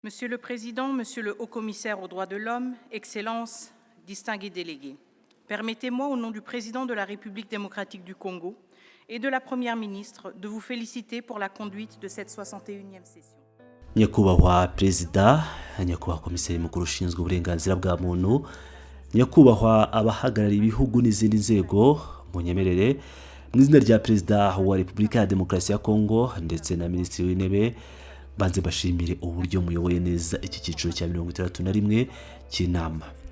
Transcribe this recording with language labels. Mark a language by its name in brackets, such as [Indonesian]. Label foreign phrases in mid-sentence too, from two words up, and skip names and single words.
[French] Monsieur le Président, Monsieur le Haut-Commissaire aux droits de l'homme, Excellences, distingués délégués, permettez-moi, au nom du Président de la République démocratique du Congo et de la Première ministre, de vous féliciter pour la conduite de cette 61e session. [Kinyarwanda] Nyakubahwa Perezida, Nyakubahwa Komiseri Mukuru ushinzwe uburenganzira bwa muntu, Nyakubahwa abahagarariye ibihugu n'izindi nzego, munyemerere mu izina rya Perezida wa Repubulika ya Demokarasi ya Kongo ndetse na Minisitiri w'Intebe, banze bashimire uburyo muyoboye neza iki cyiciro cya 61 cy'inama.